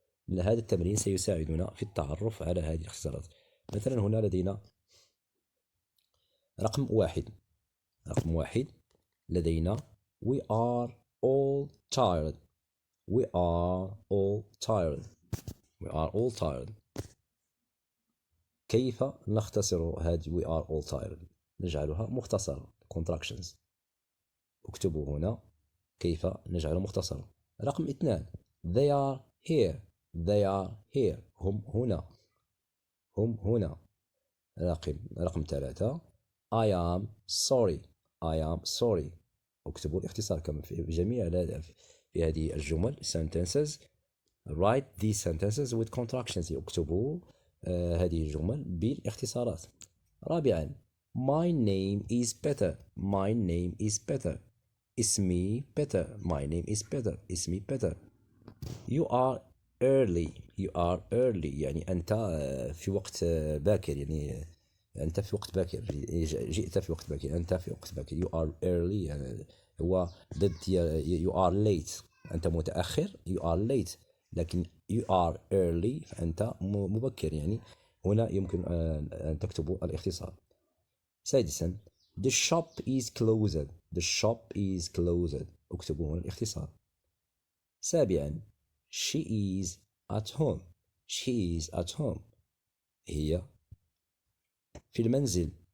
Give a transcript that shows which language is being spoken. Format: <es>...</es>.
<ar>هذا التمرين سيساعدنا في التعرف على هذه الاختصارات. مثلا هنا لدينا رقم واحد لدينا</ar> <en>We are all tired. We are all tired. We are all tired.</en> <ar>كيف نختصر هذه</ar> <en>We are all tired؟</en> <ar>نجعلها مختصرة contractions. اكتبوا هنا كيف نجعلها مختصرة. رقم</ar> <en>2 They are here. They are here.</en> <ar>هم هنا. رقم</ar> <en>3 I am sorry. I am sorry.</en> <ar>اكتبوا الاختصار كما في جميع في هذه الجمل</ar> <en>sentences. Write these sentences with contractions.</en> <ar>اكتبوا هذه الجمل بالاختصارات. رابعا</ar> <en>My name is better. My name is better. اسمي better. My name is better. اسمي better. You are early. You are early،</en> <ar>يعني أنت في وقت باكر، يعني أنت في وقت باكر، جئت في وقت باكر، أنت في وقت باكر.</ar> <en>You are early</en> <ar>يعني هو ضد</ar> <en>you are late،</en> <ar>أنت متأخر.</ar> <en>You are late.</en> <ar>لكن</ar> <en>you are early</en> <ar>فأنت مبكر، يعني هنا يمكن أن تكتبوا الاختصار.</ar> <en>سادسا The shop is closed. The shop is closed.</en> <ar>اكتبوا هنا الاختصار.</ar> <en>سابعا She is at home. She is at home.</en> <ar>هي في المنزل.</ar>